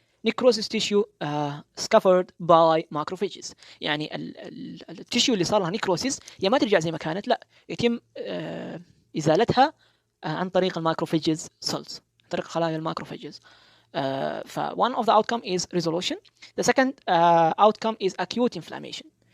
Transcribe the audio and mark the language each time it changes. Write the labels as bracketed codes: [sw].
[en] Necrosis tissue scuppered by macrophages. [ar] يعني التشيو اللي صار لها necrosis هي ما ترجع زي ما كانت، لا يتم إزالتها عن طريق الماكروفيجز cells، عن طريق خلايا الماكروفيجز. [en] ف one of the outcome is resolution. The second outcome is acute inflammation.